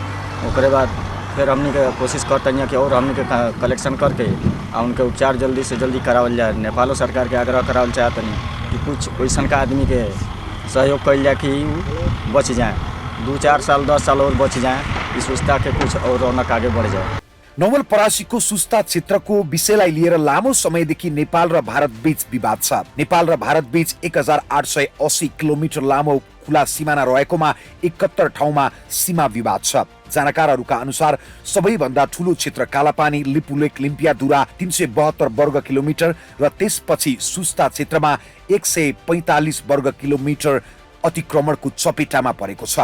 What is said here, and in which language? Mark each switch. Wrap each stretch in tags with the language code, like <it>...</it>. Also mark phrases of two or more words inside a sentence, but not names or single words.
<bho>ओकरे बाद फिर हमनी के कोशिश करते हैं कि और हमनी के कलेक्शन करके और उनके उपचार जल्दी से जल्दी करावल जाए। नेपालो सरकार के आग्रह करावल चाहते नहीं कि कुछ वैसन का आदमी के सहयोग कल जाए कि बच जाए, 2-4 साल 10 साल और बच जाए, इस सुस्ता के कुछ और रौनक आगे बढ़ जाए।</bho> <ne>नवलपरासीको सुस्ता क्षेत्रको विषयलाई लिएर लामो समयदेखि नेपाल र भारत बीच विवाद छ। नेपाल र भारत बीच 1880 किलोमिटर लामो खुला सिमाना रहेकोमा 71 ठाउँमा सीमा विवाद छ। जानकारहरूका अनुसार सबैभन्दा ठूलो क्षेत्र कालापानी लिपुलेक लिम्पियाधुरा 372 वर्ग किलोमिटर र त्यसपछि सुस्ता क्षेत्रमा 145 वर्ग किलोमिटर अतिक्रमणको चपेटामा परेको छ।</ne>